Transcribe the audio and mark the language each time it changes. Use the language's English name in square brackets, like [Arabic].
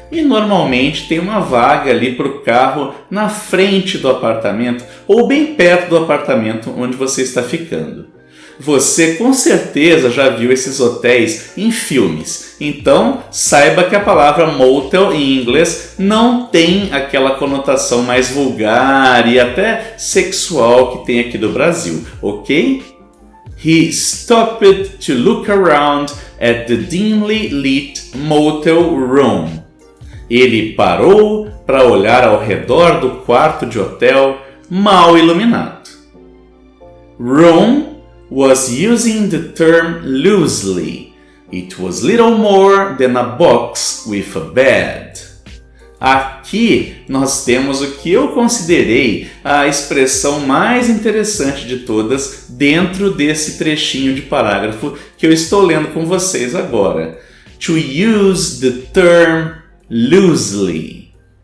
[Portuguese] E normalmente tem uma vaga ali para o carro na frente do apartamento ou bem perto do apartamento onde você está ficando. Você com certeza já viu esses hotéis em filmes, então saiba que a palavra motel em inglês não tem aquela conotação mais vulgar e até sexual que tem aqui do Brasil, ok? [English] He stopped to look around at the dimly lit motel room. [Portuguese] Ele parou para olhar ao redor do quarto de hotel mal iluminado. [English] Room was using the term loosely. It was little more than a box with a bed. [Portuguese] Aqui nós temos o que eu considerei a expressão mais interessante de todas dentro desse trechinho de parágrafo que eu estou lendo com vocês agora. [English] To use the term loosely.